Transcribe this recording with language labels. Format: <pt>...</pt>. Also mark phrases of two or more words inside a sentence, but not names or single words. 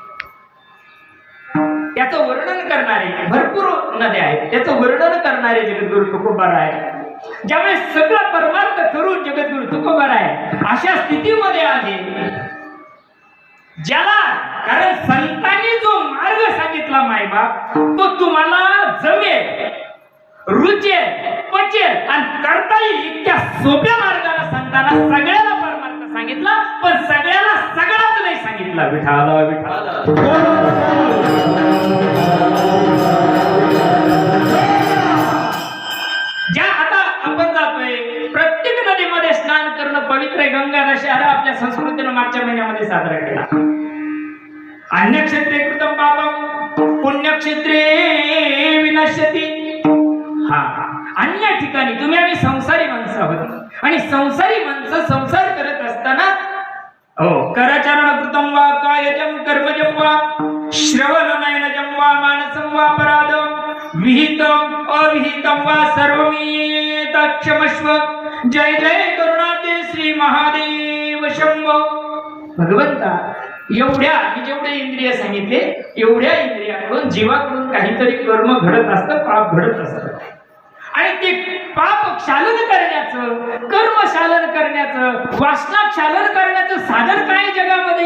<mr>त्याचं वर्णन करणारे भरपूर नद्या आहेत, त्याचं वर्णन करणारे जगद्गुरु तुकोबाराय ज्यावेळेस सगळा परमार्थ करून जगद्गुरु तुकोबाराय अशा स्थितीमध्ये आहे ज्याला, कारण संतांनी जो मार्ग सांगितला मायबाप तो तुम्हाला जमेल, रुचेल, पचेल आणि करता येईल इतक्या सोप्या मार्गाने संतांना सगळ्याला परमार्थ सांगितला, पण सगळ्याला सगळाच नाही सांगितला. विठाला विठाला ज्या आता आपण जातोय प्रत्येक नदीमध्ये स्नान करणं पवित्र आहे. गंगा दशहरा आपल्या संस्कृतीनं मागच्या महिन्यामध्ये साजरा केला.</mr> <sa>अन्यक्षेत्रे कृतं पापम पुण्यक्षेत्रे विनश्यति.</sa> <mr>हा, अन्य ठिकाणी तुम्ही आम्ही संसारी माणसं आहोत आणि संसारी माणसं संसार करत असताना</mr> <sa>करचरण कृतं वा कायजं कर्मजं वा श्रवण नयनजं वा मानसं वा अपराधं विहितं अविहितं वा सर्वमेत क्षमस्व. जय जय करुणाते श्री महादेव शंभो.</sa> <mr>भगवंता एवढ्या मी जेवढे इंद्रिय सांगितले एवढ्या इंद्रियाकडून जीवाकडून काहीतरी कर्म घडत असतं, पाप घडत असतं आणि ते पाप क्षालन करण्याचं, कर्म क्षालन करण्याचं, वासना क्षालन करण्याचं साधन काय जगामध्ये.</mr>